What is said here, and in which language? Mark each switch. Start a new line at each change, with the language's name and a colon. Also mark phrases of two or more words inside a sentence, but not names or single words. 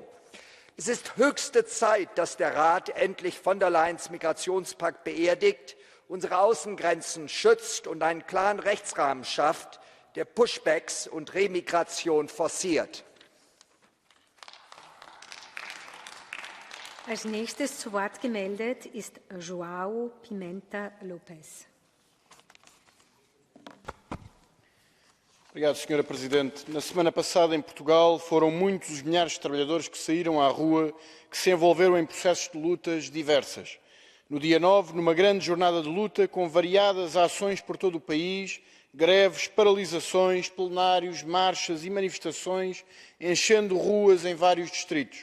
German: Es ist höchste Zeit, dass der Rat endlich von der Leyens Migrationspakt beerdigt, unsere Außengrenzen schützt und einen klaren Rechtsrahmen schafft, der Pushbacks und Remigration forciert. Als nächstes zu Wort gemeldet ist João Pimenta Lopes.
Portuguese: Obrigado, Sra. Presidente. Na semana passada, em Portugal, foram muitos os milhares de trabalhadores que saíram à rua, que se envolveram em processos de lutas diversas. No dia 9, numa grande jornada de luta, com variadas ações por todo o país, greves, paralisações, plenários, marchas e manifestações, enchendo ruas em vários distritos.